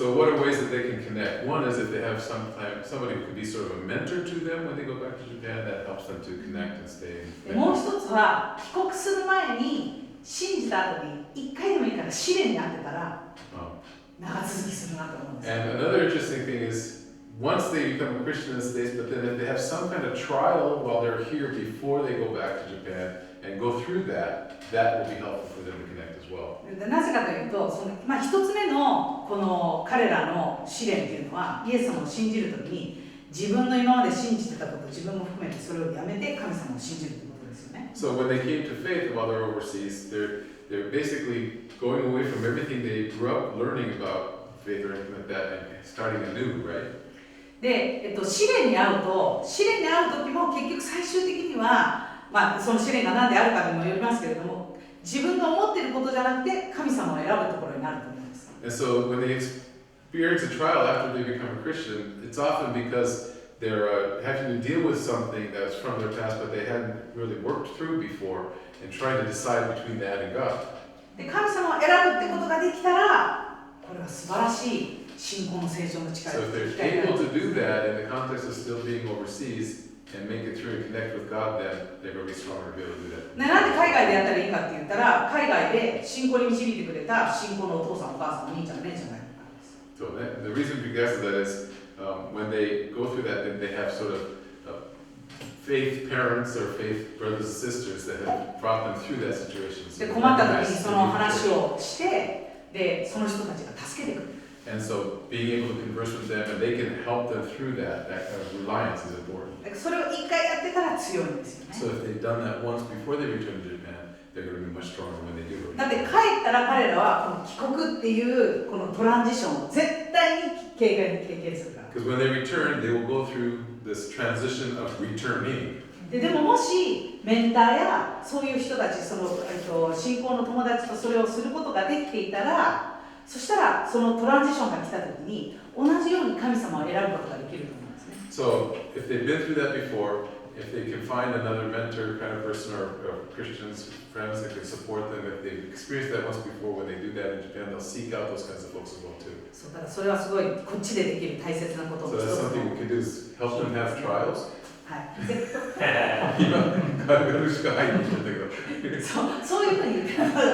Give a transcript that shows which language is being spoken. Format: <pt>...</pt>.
<en>So what are ways that they can connect? One is if they have somebody who could be sort of a mentor to them when they go back to Japan, that helps them to connect and stay.</en> <ja>もう一つは帰国する前に信じた後に一回でもいいから試練にあってたら長続きするなと思うんです。</ja> <en>And another interesting thing is once they become a Christian in the States, but then if they have some kind of trial while they're here before they go back to Japan and go through that, that will be helpful for them to connect as well.</en> <ja>なぜかというと、一つ目のこの彼らの試練というのは、イエス様を信じるときに自分の今まで信じてたこと、自分も含めてそれをやめて神様を信じるということですよね。</ja> <en>So when they came to faith while they're overseas, they're basically going away from everything they grew up learning about faith or anything like that and starting anew, right?</en> <ja>で、試練に遭う時も結局最終的にはまあ、その試練が何であるかにもよりますけれども、自分が思っていることじゃなくて神様を選ぶところになると思うんです。</ja> <en>And so when they experience a trial after they become a Christian, it's often because they're having to deal with something that's from their past, but they hadn't really worked through before, and trying to decide between that and God.</en> <ja>で、神様を選ぶってことができたら、これは素晴らしい信仰の成長の力</ja> <en>So if they're able to do that in the context of still being overseas and make it through and connect with God, then they're going to be stronger to be able to do that.</en> <ja>なんで海外でやったらいいかって言ったら、海外で信仰に導いてくれた信仰のお父さん、お母さん、お兄ちゃん、姉ちゃんがいるからです。</ja> <en>So the reason because of that is when they go through that, then they have sort of faith parents or faith brothers and sisters that have brought them through that situation.</en> <ja>で、困った時にその話をして、で、その人たちが助けてくれる。</ja> <en>And so being able to converse with them and they can help them through that kind of reliance is important.</en> <ja>それを一回やってから強いんですよね。</ja> <en>So if they've done that once before they return to Japan, they're going to be much stronger when they do</en> <ja>だって</ja> <en>return.</en> <ja>帰ったら彼らはこの帰国っていうこのトランジションを絶対に経験するから。</ja> <en>Because when they return, they will go through this transition of returning.</en> <ja>でももしメンターやそういう人たち、その信仰の友達とそれをすることができていたら、そしたらそのトランジションが来た時に同じように神様を選ぶことができると思うんですね。</ja> <en>So if they've been through that before, if they can find another mentor kind of person or Christians, friends that can support them, if they've experienced that once before, when they do that in Japan, they'll seek out those kinds of folks as well too.</en> <ja>そうだからそれはすごいこっちでできる大切なこと</ja> <en>So that's</en> <ja>つ</ja> <en>something we can do is help them have trials.</en> <ja>はいでそういうふうに言ってます。</ja>